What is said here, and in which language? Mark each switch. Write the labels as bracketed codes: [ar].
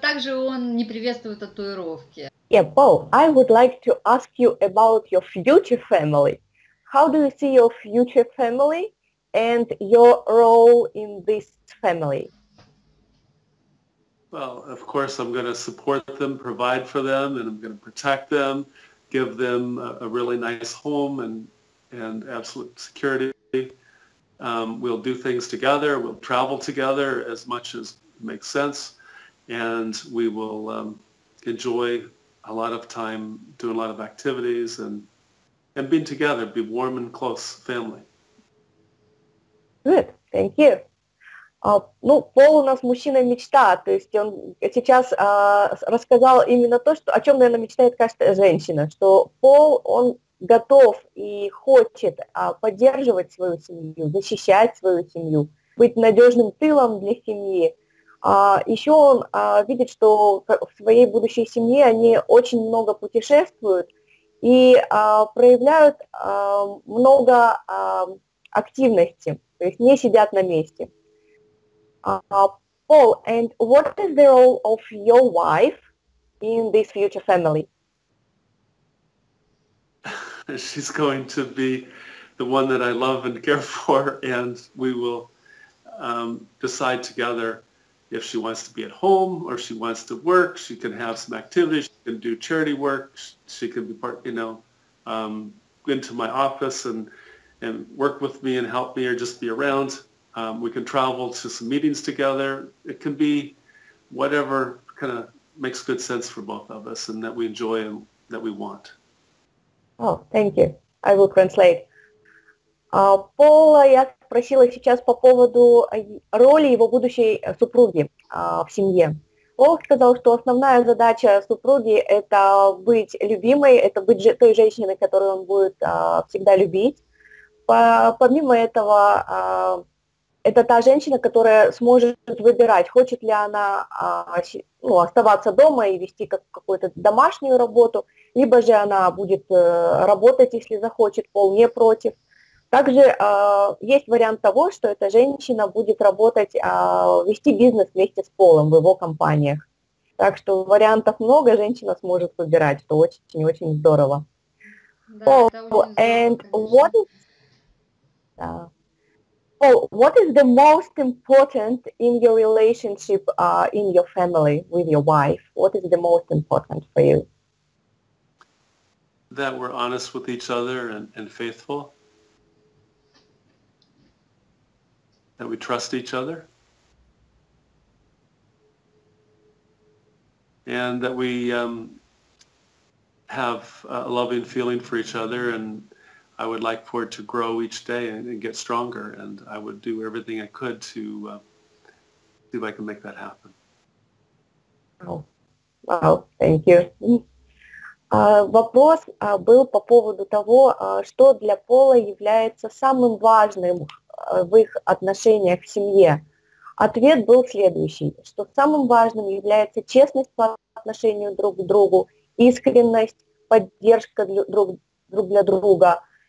[ru] Также он не приветствует татуировки. [en] Yeah, Paul, I would like to ask you about your future family. How do you see your future family and your role in this family? Well, of course, I'm going to support them, provide for them, and I'm going to protect them, give them a really nice home and absolute security. We'll do things together. We'll travel together as much as makes sense. And we will enjoy a lot of time doing a lot of activities and being together, be warm and close family. Good, thank you. [ru] Ну, Пол у нас мужчина-мечта, то есть он сейчас рассказал именно то, о чем, наверное, мечтает каждая женщина, что Пол, он готов и хочет поддерживать свою семью, защищать свою семью, быть надежным тылом для семьи. Еще он видит, что в своей будущей семье они очень много путешествуют и проявляют много активности, то есть не сидят на месте. [en] Paul, and what is the role of your wife in this future family? She's going to be the one that I love and care for, and we will decide together if she wants to be at home or she wants to work. She can have some activities. She can do charity work. She can be part, into my office and work with me and help me or just be around. We can travel to some meetings together. It can be whatever kind of makes good sense for both of us and that we enjoy and that we want. Oh, thank you. I will translate. [ru] Пола я спросила сейчас по поводу роли его будущей супруги в семье. Пол сказал, что основная задача супруги – это быть любимой, это быть той женщиной, которую он будет всегда любить. Помимо этого, это та женщина, которая сможет выбирать, хочет ли она оставаться дома и вести какую-то домашнюю работу, либо же она будет работать, если захочет, Пол не против. Также есть вариант того, что эта женщина будет работать, вести бизнес вместе с Полом в его компаниях. Так что вариантов много, женщина сможет выбирать, что очень-очень здорово. Да, [en] Paul, and Paul, what is the most important in your relationship, in your family, with your wife? What is the most important for you? That we're honest with each other and faithful. That we trust each other. And that we have a loving feeling for each other, and I would like for it to grow each day and get stronger, and I would do everything I could to see if I can make that happen. Oh, wow, thank you. [ru] Вопрос был по поводу того, что для Пола является самым важным в их отношениях в семье. Ответ был следующий, что самым важным является честность по отношению друг к другу, искренность, поддержка друг для друга.